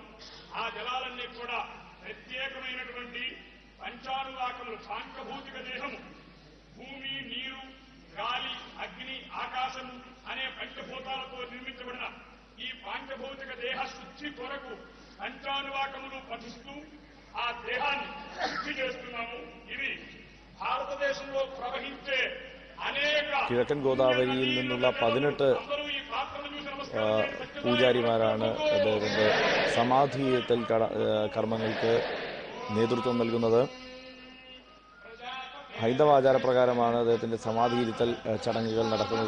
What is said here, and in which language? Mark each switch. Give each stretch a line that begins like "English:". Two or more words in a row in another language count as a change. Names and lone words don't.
Telugu: ఆ జలాలన్నీ కూడా ప్రత్యేకమైనటువంటి పంచానువాకములు, సాంఖ్యభౌతిక దేహము, భూమి, నీరు, గాలి, అగ్ని, ఆకాశము అనే పంచభూతాలతో నిర్మించబడిన ఈ పాంచభౌతిక దేహ శుద్ధి కొరకు పంచానువాకములు పఠిస్తూ ఆ దేహాన్ని శుద్ధి చేస్తున్నాము. ఇవి భారతదేశంలో ప్రవహించే
Malayalam: കിഴക്കൻ ഗോദാവരിയിൽ നിന്നുള്ള 18 പൂജാരിമാരാണ് അദ്ദേഹത്തിൻ്റെ സമാധിയിരുത്തൽ കർമ്മങ്ങൾക്ക് നേതൃത്വം നൽകുന്നത്. ഹൈന്ദവ ആചാരപ്രകാരമാണ് അദ്ദേഹത്തിൻ്റെ സമാധിയിരുത്തൽ ചടങ്ങുകൾ നടക്കുന്നത്.